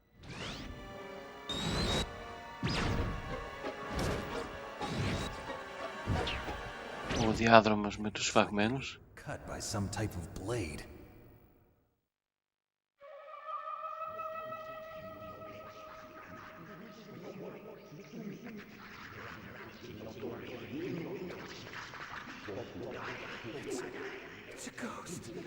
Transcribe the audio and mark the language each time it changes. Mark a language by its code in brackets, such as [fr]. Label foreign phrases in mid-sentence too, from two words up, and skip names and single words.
[el] Ο διάδρομος με τους σφαγμένους. [en] Cut by some type of blade. It's a ghost.